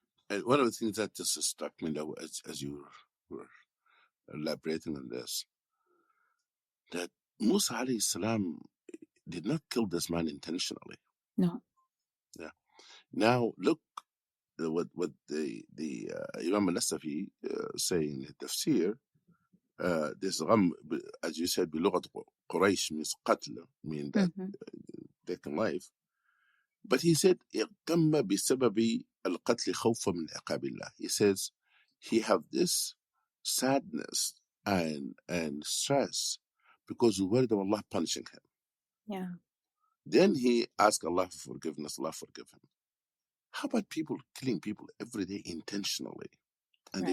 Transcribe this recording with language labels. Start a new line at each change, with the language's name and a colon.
English: And one of the things that just struck me, though, as you were elaborating on this, that Musa alayhi salam did not kill this man intentionally. No. Yeah. Now look, what the Imam al-Nasafi say in the tafsir. This gham, as you said, بلغة Quraysh means قتل, mean that Mm-hmm. taking life. But he said
Arabic: اغتم بسبب القتل خوفا من عقاب الله.
English: He says he have this sadness and stress because he worried of Allah punishing him. Yeah. Then he asked Allah for forgiveness. Allah forgive him. How about people killing people every day intentionally and they